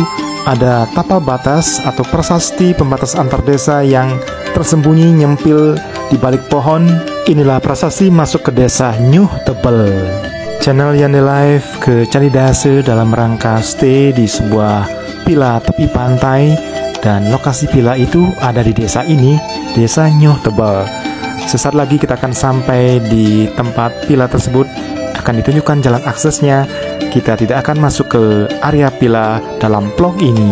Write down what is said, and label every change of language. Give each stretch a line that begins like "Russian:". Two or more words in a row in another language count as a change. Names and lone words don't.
Indonesian: Ada tapa batas atau prasasti pembatas antar desa yang tersembunyi nyempil di balik pohon. Inilah prasasti masuk ke Desa Nyuh Tebel. Channel Yande Live ke Candi Dase dalam rangka stay di sebuah villa tepi pantai, dan lokasi villa itu ada di desa ini, Desa Nyuh Tebel. Sesaat lagi kita akan sampai di tempat villa tersebut. Akan ditunjukkan jalan aksesnya. Kita tidak akan masuk ke area villa dalam vlog ini.